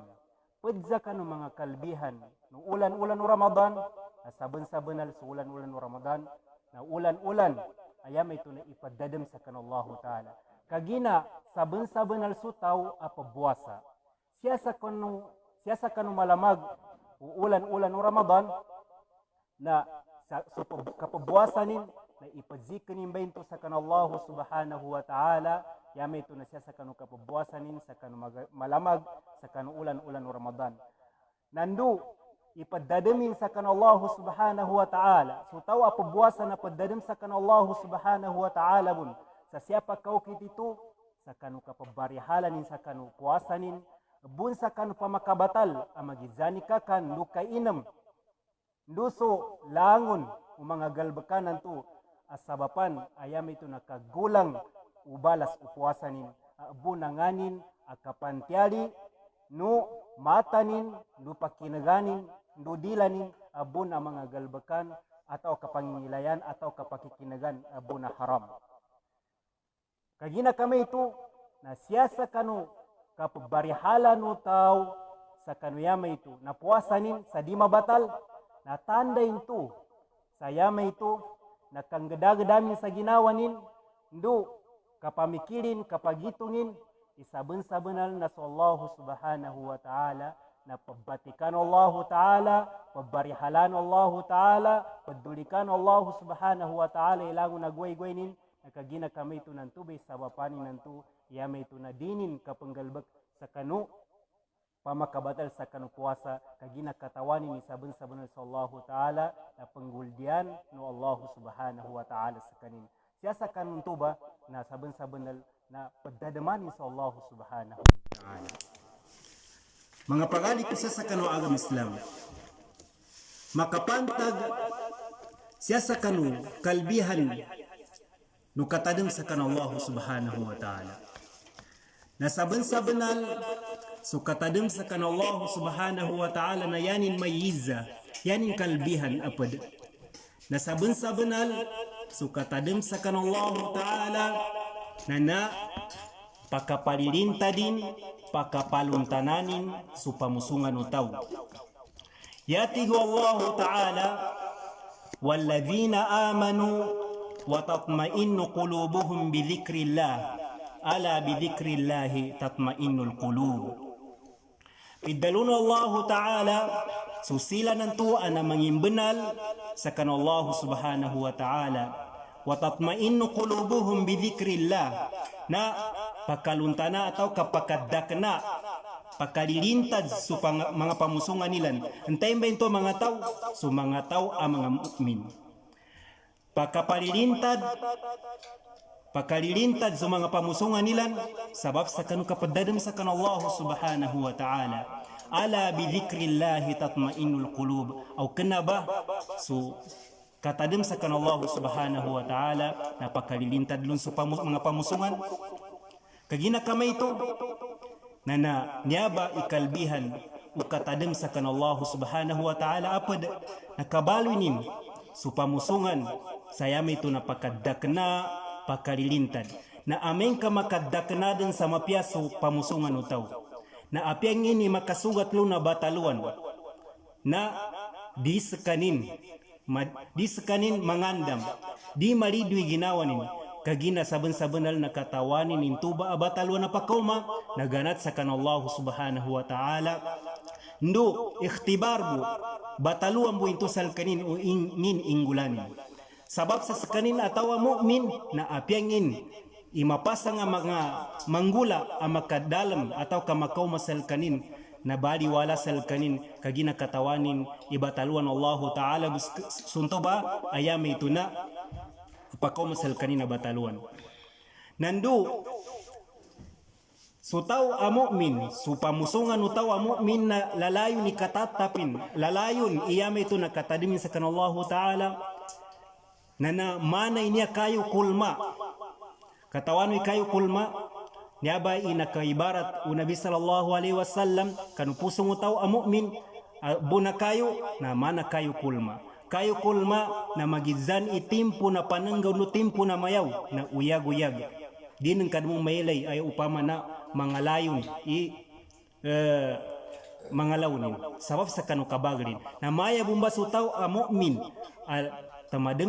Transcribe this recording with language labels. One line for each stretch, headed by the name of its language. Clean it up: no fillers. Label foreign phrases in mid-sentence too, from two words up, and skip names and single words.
Maguindanaon: pudza kanu mga kalbihan no ulan-ulan no Ramadan saben-sabenal sa ulan-ulan no Ramadan na ulan-ulan ayam ito na ipadadem sa kanu Allah ta'ala kagina saben-sabenal sutaw apabuasa siya sa kanu malamag ulan-ulan no Ramadan na sa kapabuasanin na ipadzikrin ba sa kanu Allah subhanahu wa ta'ala yama ito na siya sa kanu kapabuasanin sa kanu malamag sa kanu ulan-ulan no Ramadan nandu ipaddademin sa kanu Allah subhanahu wa ta'ala sutaw apabuasan na paddadem sa kanu Allah subhanahu wa ta'ala bun sa siya pagkaukit ito sa kanu kapabarihalan sa kanu puasanin bun sa kanu pamakabatal amagizani ka kan lukay inam luso langon o mga galbakanan to asabapan ayam ito nakagulang ubalas upuasanin bunanganin akapantiali no matanin no pakinaganin no dilanin abun ang mga galbakan atau kapangilayan atau kapakikinagan abun na haram kagina kami ito na siya sa kanu kapabarihala no tao sa kanuyama ito na puasanin sa di mabatal na tanda ito sa yama ito na kanggada-gadamin sa ginawanin ndo kapamikirin kapagitungin isaben-sabenal na sa Allah subhanahu wa ta'ala na pabbatikan Allah ta'ala pabbarihalan Allah ta'ala paddulikan Allah subhanahu wa ta'ala ilango nagway-gwaynin nakagina kami ito ng tubay sa bapanin ng tu yama ito na dinin kapanggalbak sa kanu pamakabatal sa kanu puasa kagina katawanin ni saben-saben sa Allah ta'ala na pangguldian no Allah subhanahu wa ta'ala sa kanin siya sa kanun tuba na saben-saben na paddadamanin sa Allah subhanahu wa ta'ala mga pagali ko sa kanu agam Islam makapantag siya sa kanu kalbihan no katadem sa kanu Allah subhanahu wa ta'ala na saben-sabenal so katadem sa kanu Allah subhanahu wa ta'ala na yanin mayiza yanin kalbihan apad na saben-sabenal so katadem sa kanu Allah ta'ala na pakapalilinta din pakapaluntananin so pamusungan utaw
Arabic: yatigo الله تعالى والذين آمنوا وتطمئن قلوبهم بذكر الله ألا بذكر الله تطمئن القلوب
Maguindanaon: idalun Allah ta'ala susila nantuan na mangimbenal sa kanu Allah subhanahu wa ta'ala
Arabic: وتطمئن قلوبهم بذكر الله
Maguindanaon: na pakaluntana atau kapakadakna pakalilintad sa mga pamusungan nilan antay ba ito mga tao so mga tao ang mga mu'min pakalilintad sa mga pamusungan nilan sabab sa kanu kapadadam sa kanu Allah subhanahu wa ta'ala
Arabic: ألا بذكر الله تطمئن القلوب
Maguindanaon: aw kana ba so katadem sa kanu Allah subhanahu wa ta'ala na pakalilintad lun sa mga pamusungan kagina kamay ito na niyaba ikalbihan o katadem sa kanu Allah subhanahu wa ta'ala apad nakabaloy so pamusungan sayam ito na pakadakna pakalilintad na ameng ka makadakna din sa mapiaso pamusungan utaw na apiang ini makasugat lo na bataluan na di sekanin mangandam di maridwi ginawanin kagina saben-sabenal nakatawanin intuba abataluan na pakauma naganat sa kanu Allah subhanahu wa ta'ala ndo ikhtibar bu bataluan bu into sal kanin o ingin ingulanin sabab sa kanin atawa mu'min na apiangin imapasa nga mga manggula ang makadalam ataw kamakaw masal kanin na baliwala salkanin kagina katawanin ibataluan Allah Ta'ala sunto ba ayame ito na pakaw masalkanin na bataluan nandu so tao a mu'min, so pamusungan no tao a mu'min na lalayon ni katatapin, lalayon iyame ito na katadimin sa kanallahu ta'ala, na manay niya kayo kulma. Katawan ni kayo kulma, niya ba inakaibarat o Nabi
Arabic: صلى الله عليه وسلم,
Maguindanaon: kanupusong tao a mu'min, buna kayo, na mana kayo kulma. Kayo kulma na magizan itimpo na pananggaw no timpo na mayaw, na uyag-uyag. Di nang kadmong mailay ay upama na mga layon mga launin sabab sa kanu kabagrin na maya bumba sutaw a mu'min tamadem